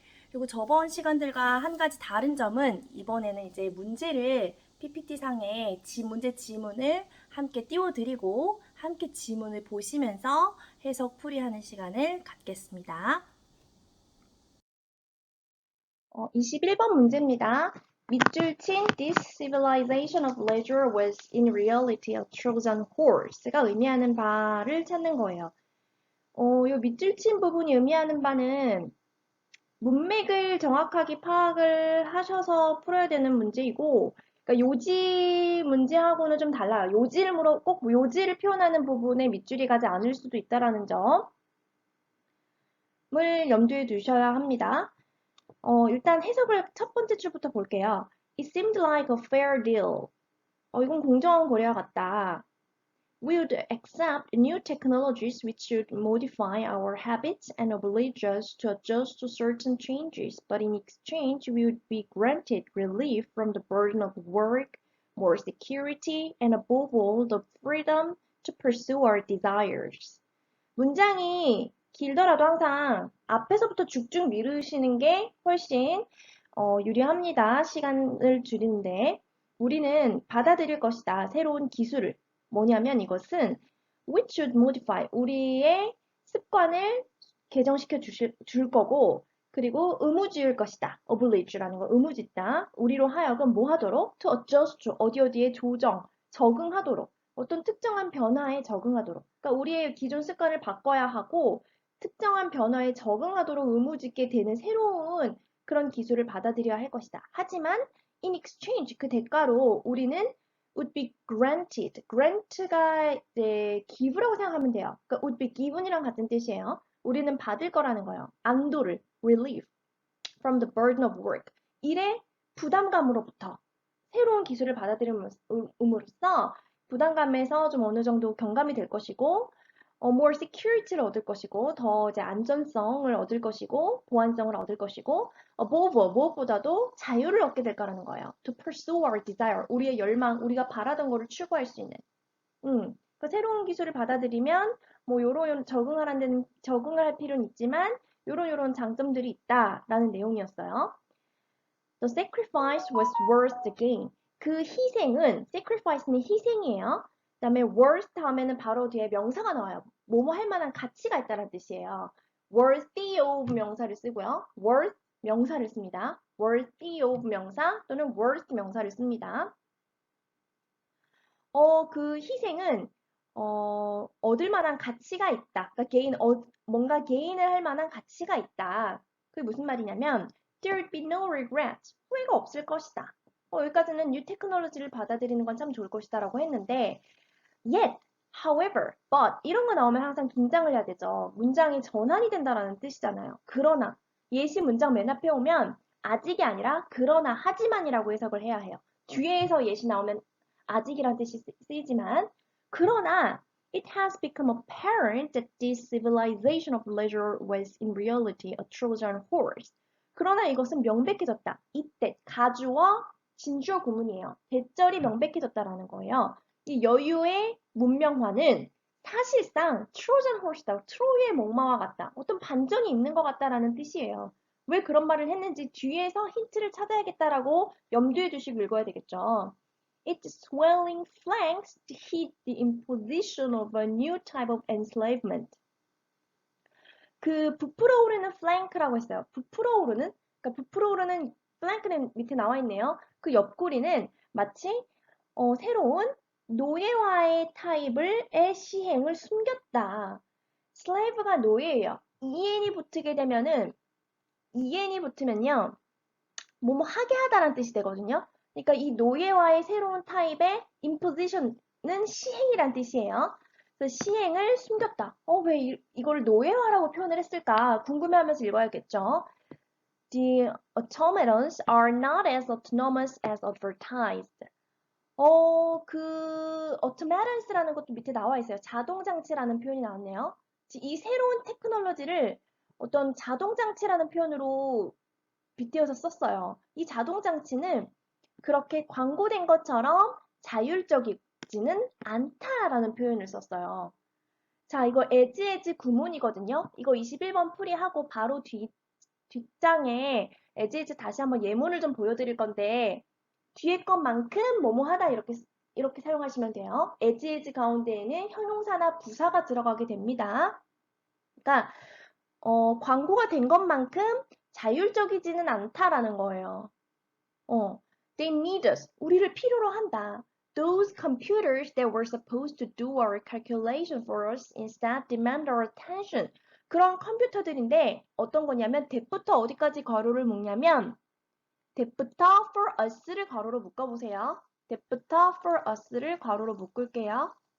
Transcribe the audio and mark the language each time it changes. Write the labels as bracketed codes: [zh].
[ko] 그리고 저번 시간들과 한 가지 다른 점은 이번에는 이제 문제를 PPT상에 문제 지문을 함께 띄워드리고 함께 지문을 보시면서 해석 풀이하는 시간을 갖겠습니다. 21번 문제입니다. 밑줄 친 [en] This civilization of leisure was in reality a Trojan horse가 [ko] 의미하는 바를 찾는 거예요. 이 밑줄 친 부분이 의미하는 바는 문맥을 정확하게 파악을 하셔서 풀어야 되는 문제이고, 그러니까 요지 문제하고는 좀 달라요. 꼭 요지를 표현하는 부분에 밑줄이 가지 않을 수도 있다는 점을 염두에 두셔야 합니다. 일단 해석을 첫 번째 줄부터 볼게요. [en] It seemed like a fair deal. [ko] 이건 공정한 거래와 같다. [en] We would accept new technologies which should modify our habits and oblige us to adjust to certain changes, but in exchange we would be granted relief from the burden of work, more security, and above all, the freedom to pursue our desires. [ko] 문장이 길더라도 항상 앞에서부터 쭉쭉 미루시는 게 훨씬 유리합니다. 시간을 줄이는데 우리는 받아들일 것이다. 새로운 기술을. 뭐냐면 이것은 [en] which should modify [ko] 우리의 습관을 개정시켜 줄 거고 그리고 의무지을 것이다. oblige라는 거 의무짓다. 우리로 하여금 뭐 하도록? [en] to adjust to [ko] 어디에 적응하도록. 어떤 특정한 변화에 적응하도록. 그러니까 우리의 기존 습관을 바꿔야 하고 특정한 변화에 적응하도록 의무짓게 되는 새로운 그런 기술을 받아들여야 할 것이다. 하지만 [en] in exchange [ko] 그 대가로 우리는 [en] would be granted. [ko] grant가 이제 give라고 생각하면 돼요. 그러니까 [en] would be given [ko] 이랑 같은 뜻이에요. 우리는 받을 거라는 거예요. 안도를 [en] relief from the burden of work. [ko] 일의 부담감으로부터 새로운 기술을 받아들임으로써 부담감에서 좀 어느 정도 경감이 될 것이고 [en] more security [ko] 를 얻을 것이고 더 이제 안전성을 얻을 것이고 보안성을 얻을 것이고 [en] above all, [ko] 무엇보다도 자유를 얻게 될 거라는 거예요. [en] To pursue our desire, [ko] 우리의 열망, 우리가 바라던 거를 추구할 수 있는. 그 새로운 기술을 받아들이면 뭐 요런 적응을 할 필요는 있지만 요런 장점들이 있다라는 내용이었어요. [en] The sacrifice was worth the gain. [ko] 그 희생은 sacrifice는 희생이에요. 그다음에 worth 다음에는 바로 뒤에 명사가 나와요. 뭐뭐 할 만한 가치가 있다는 뜻이에요. worthy of 명사를 쓰고요. worth 명사를 씁니다. worthy of 명사 또는 worth 명사를 씁니다. 그 희생은 얻을 만한 가치가 있다. 그러니까 뭔가 게인을 할 만한 가치가 있다. 그게 무슨 말이냐면 [en] there would be no regret. [ko] 후회가 없을 것이다. 여기까지는 [en] new technology [ko] 를 받아들이는 건 참 좋을 것이다라고 했는데 [en] yet, however, but [ko] 이런 거 나오면 항상 긴장을 해야 되죠. 문장이 전환이 된다라는 뜻이잖아요. 그러나 예시 문장 맨 앞에 오면 아직이 아니라 그러나 하지만이라고 해석을 해야 해요. 뒤에서 예시 나오면 아직이란 뜻이 쓰이지만 그러나 [en] it has become apparent that this civilization of leisure was in reality a Trojan horse. [ko] 그러나 이것은 명백해졌다. 이때 가주어 진주어 구문이에요. 대절이 명백해졌다라는 거예요. 이 여유의 문명화는 사실상 트로잔 호스다. 트로이의 목마와 같다. 어떤 반전이 있는 것 같다라는 뜻이에요. 왜 그런 말을 했는지 뒤에서 힌트를 찾아야겠다라고 염두에 두시고 읽어야 되겠죠. [en] Its swelling flanks hid the imposition of a new type of enslavement. [ko] 그 부풀어 오르는 flank라고 했어요. 부풀어 오르는? 그러니까 부풀어 오르는 flank는 밑에 나와 있네요. 그 옆구리는 마치 새로운 노예화의 타입의 시행을 숨겼다. slave가 노예예요. en이 붙게 되면은 en이 붙으면요. 뭐뭐 하게 하다라는 뜻이 되거든요. 그러니까 이 노예화의 새로운 타입의 imposition은 시행이란 뜻이에요. 그래서 시행을 숨겼다. 왜 이걸 노예화라고 표현을 했을까? 궁금해하면서 읽어야겠죠. [en] The automatons are not as autonomous as advertised. [ko] 그 automatons라는 것도 밑에 나와 있어요. 자동장치라는 표현이 나왔네요. 이 새로운 테크놀로지를 어떤 자동장치라는 표현으로 빗대어서 썼어요. 이 자동장치는 그렇게 광고된 것처럼 자율적이지는 않다라는 표현을 썼어요. 자, 이거 as 구문이거든요. 이거 21번 풀이하고 바로 뒷장에 as 다시 한번 예문을 좀 보여드릴 건데 뒤에 것만큼 뭐뭐 하다 이렇게 사용하시면 돼요. as 가운데에는 형용사나 부사가 들어가게 됩니다. 그러니까 광고가 된 것만큼 자율적이지는 않다라는 거예요. [en] They need us. [ko] 우리를 필요로 한다. [en] Those computers that were supposed to do our calculation for us instead demand our attention. [ko] 그런 컴퓨터들인데 어떤 거냐면 that부터 어디까지 괄호를 묶냐면 that부터 [en] for us [ko] 를 괄호로 묶어보세요. that부터 [en] for us [ko] 를 괄호로 묶을게요.